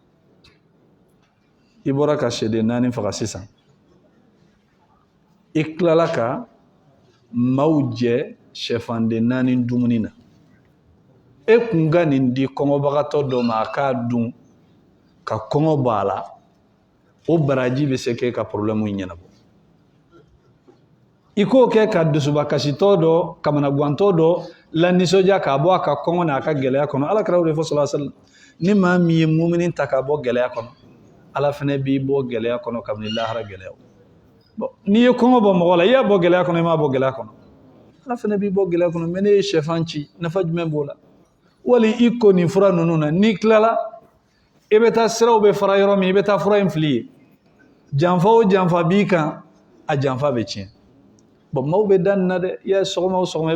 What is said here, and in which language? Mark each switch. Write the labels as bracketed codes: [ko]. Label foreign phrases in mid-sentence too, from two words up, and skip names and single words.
[bm] i bɔra ka sɛden naani faga sisan i tilala ka maaw jɛ sɛfanden naani dumuni na e kun ka nin di kɔngɔbagatɔ dɔ ma a k'a dun ka kɔngɔ bɔ a la o baraji bɛ se k'e ka problème ɲɛnabɔ i k'o kɛ ka dusubakasitɔ dɔ kamanagwantɔ dɔ lanisɔndiya k'a bɔ a ka kɔngɔ n'a ka gɛlɛya kɔnɔ ala kɛra o de fɔ [ar] صلى الله عليه وسلم [bm] ni maa min ye mumini ta ka bɔ gɛlɛya kɔnɔ ala fɛnɛ b'i bɔ gɛlɛya kɔnɔ kabini lahara gɛlɛyaw bon n'i ye kɔngɔ bɔ mɔgɔ la i y'a bɔ gɛlɛya kɔnɔ i m'a bɔ gɛlɛya kɔnɔ ala fɛnɛ b'i bɔ gɛlɛya kɔnɔ mɛ ne ye sɛfan ci nafa jumɛn b'o la wali i ko nin fura ninnu na n'i tilala i bɛ taa siraw bɛ fara yɔrɔ min i bɛ taa fura in fili ye janfa o janfa b'i kan a janfa bɛ tiɲɛ bon maaw bɛ da nin na dɛ i y'a ye sɔgɔma o sɔgɔma i